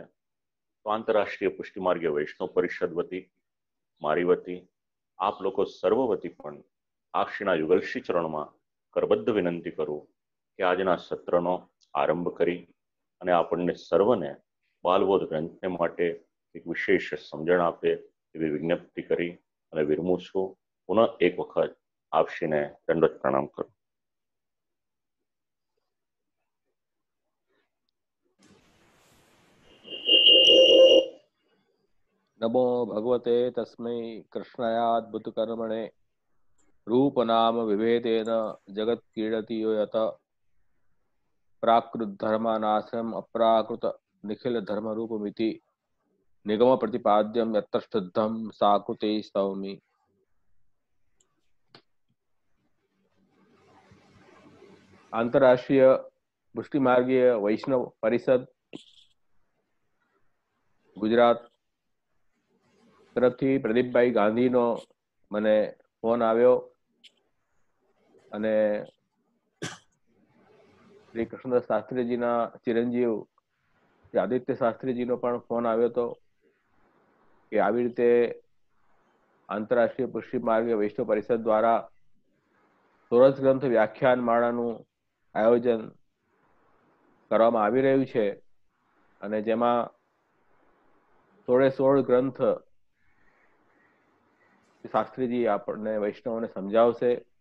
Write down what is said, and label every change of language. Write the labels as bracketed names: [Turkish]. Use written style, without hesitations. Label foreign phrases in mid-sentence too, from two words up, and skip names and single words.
[Gujarati] તો આંતરરાષ્ટ્રીય પુષ્ટિમાર્ગીય વૈષ્ણવ પરિષદ વતી, મારી વતી, આપ લોકો સર્વ વતી પણ આપશ્રીના યુગલશ્રી ચરણમાં કરબદ્ધ વિનંતી કરું કે આજના સત્રનો આરંભ કરી અને આપણને સર્વને બાલબોધ ગ્રંથને માટે એક વિશેષ સમજણ આપે એવી વિજ્ઞપ્તિ કરી અને વિરમું છું. પુનઃ એક વખત આપશ્રીને દંડવત પ્રણામ કરું. [Sanskrit] नमो भगवते तस्मै कृष्णायाद्भुत कर्मणे रूप नाम विभेदेन जगत क्रीडति यो यत प्राकृत धर्मानाशम अप्राकृत निखिल धर्म रूपमिति निगम प्रतिपाद्यम यत्र शुद्धम साकृते स्तौमि. [Gujarati] आंतरराष्ट्रीय पुष्टि मार्गीय वैष्णव परिषद गुजरात તરફથી પ્રદીપભાઈ ગાંધીનો મને ફોન આવ્યો અને શ્રી કૃષ્ણદાસ શાસ્ત્રીજીના ચિરંજીવ શ્રી આદિત્ય શાસ્ત્રીજીનો પણ ફોન આવ્યો હતો કે આવી રીતે આંતરરાષ્ટ્રીય પુષ્ટિ માર્ગ વૈષ્ણવ પરિષદ દ્વારા સોરસ ગ્રંથ વ્યાખ્યાન માળાનું આયોજન કરવામાં આવી રહ્યું છે અને જેમાં 16 ગ્રંથ શાસ્ત્રીજી આપણને વૈષ્ણવને સમજાવશે